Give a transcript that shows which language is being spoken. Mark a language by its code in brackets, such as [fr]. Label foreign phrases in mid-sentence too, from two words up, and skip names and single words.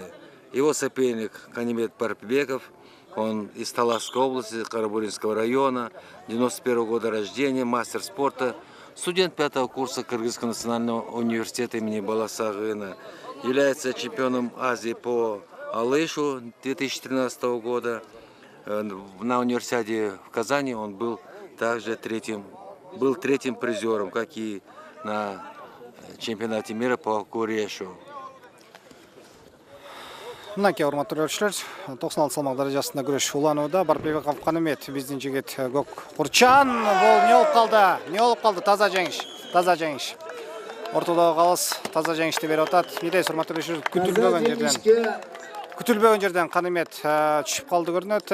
[ru] Его соперник Канимет Барпыбеков, он из Таласской области, Карабуринского района, 91 года рождения, мастер спорта, студент 5-го курса Кыргызского национального университета имени Баласагына, является чемпионом Азии по алышу 2013 года. На универсиаде в Казани он был также третьим призером, как и на чемпионате мира по курешу. [ky] Мынакей урматтуу көрүүчүлөр, 96 салмак даражасында күрөш уланууда. Барпыбеков Канымет биздин жигит Гок Курчан не болуп калды, таза жеңиш. Ортодогу калыс таза жеңишти берип атат. Гидей урматтуу көрүүчүлөр, күтүлбөгөн жерден Канымет түшүп калды көрүнөт.